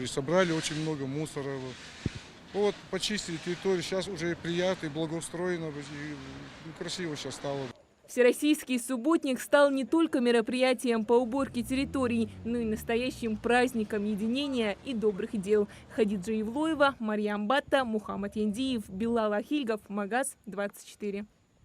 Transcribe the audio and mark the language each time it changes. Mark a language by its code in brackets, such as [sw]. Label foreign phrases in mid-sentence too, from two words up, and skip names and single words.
[ru] Собрали очень много мусора. Вот, почистили территорию. Сейчас уже приятно, и благоустроено, и красиво сейчас стало. Всероссийский субботник стал не только мероприятием по уборке территорий, но и настоящим праздником единения и добрых дел. Хадиджа Евлоева, Марьям Батта, Мухаммад Яндиев, Билал Ахильгов, Магаз 24.